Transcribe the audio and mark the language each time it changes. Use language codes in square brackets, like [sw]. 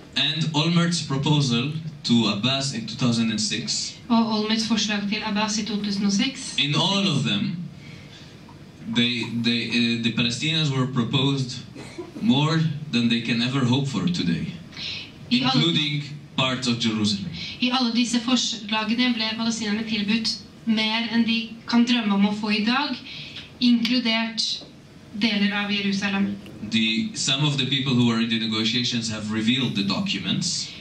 [en] and Olmert's proposal to Abbas in 2006, [no] og Olmerts forslag til Abbas i 2006, [en] in all of them, the Palestinians were proposed more than they can ever hope for today, including part of Jerusalem. [no] I alle disse forslagene ble palestinerne tilbudt mer enn de kan drømme om å få i dag, inkludert deler av Jerusalem. [en] Some of the people who were in the negotiations have revealed the documents.